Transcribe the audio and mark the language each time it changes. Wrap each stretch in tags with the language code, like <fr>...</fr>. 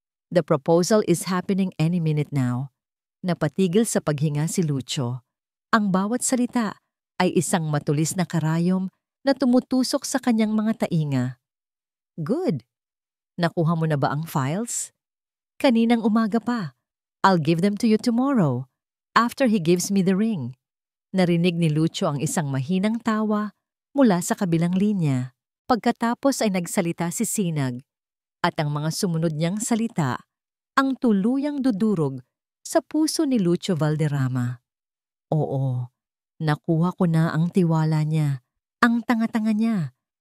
<en>The proposal is happening any minute now."</en> <tl>Napatigil sa paghinga si Lucio. Ang bawat salita ay isang matulis na karayom na tumutusok sa kanyang mga tainga.</tl> <en>"Good.</en> <tl>Nakuha mo na ba ang files?" "Kaninang umaga pa.</tl> <en>I'll give them to you tomorrow, after he gives me the ring."</en> <tl>Narinig ni Lucio ang isang mahinang tawa mula sa kabilang linya. Pagkatapos ay nagsalita si Sinag, at ang mga sumunod niyang salita ang tuluyang dudurog sa puso ni Lucio Valderrama. Oo, nakuha ko na ang tiwala niya, ang tanga-tanga niya.</tl>